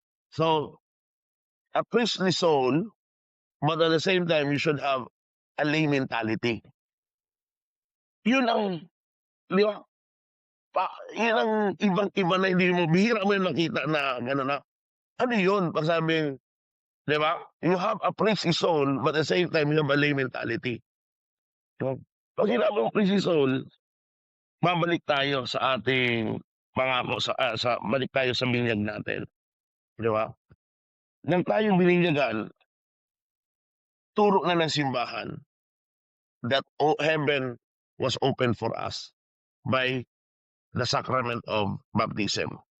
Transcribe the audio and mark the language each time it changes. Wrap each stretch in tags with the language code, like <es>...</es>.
<en>So, a priestly soul, but at the same time, you should have a lay mentality.</en> <tl>Yun ang, di ba? Yun ang ibang-iba na hindi mo, bihira mo yung nakita na gano'n na. Ano yun? Pag sabing, di ba?</tl> <en>You have a priestly soul, but at the same time, you have a lay mentality.</en> <tl>So, pag sinabi mo priestly soul, babalik tayo sa ating pangako, balik tayo sa binyag natin. Di ba? Nang tayong bininyagan, turo na ng simbahan</tl> <en>that heaven was open for us by the sacrament of baptism.</en>